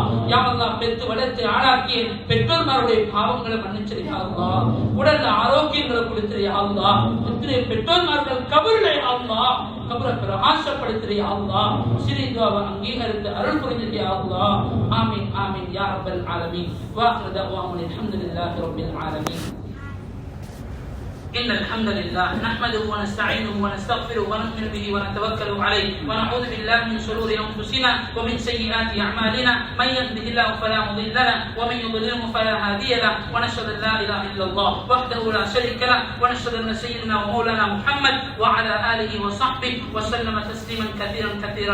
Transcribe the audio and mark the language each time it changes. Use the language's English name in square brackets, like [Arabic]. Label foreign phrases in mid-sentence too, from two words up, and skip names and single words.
[Arabic] يا الله, [Tamil] பெற்று வளர்த்து ஆளாக்கிய பெற்றோர்மாருடைய பாவங்களை மன்னிச்சிரு [Arabic] يا الله. [Tamil] உடல்ல ஆரோக்கியங்களை கொடுத்துரு [Arabic] يا الله. [Tamil] எத்தனை பெற்றோர்மார்கள் கபர்ல [Arabic] يا الله, [Tamil] கபரை பிரகாசப்படுத்துரு யா அல்லாஹ். சிறிய துஆவை அங்கீகரித்து அருள் புரிந்து [Arabic] يا الله. آمين آمين يا رب العالمين واخر دعوانا الحمد لله رب العالمين. إن الحمد لله نحمده ونستعينه ونستغفره ونؤمن به ونتوكل عليه ونعوذ بالله من شرور أنفسنا ومن سيئات أعمالنا، من يهده الله فلا مضل له ومن يضلله فلا هادي له، ونشهد أن لا إله إلا الله وحده لا شريك له، ونشهد أن سيدنا ومولانا محمد وعلى آله وصحبه وسلم تسليما كثيرا كثيرا.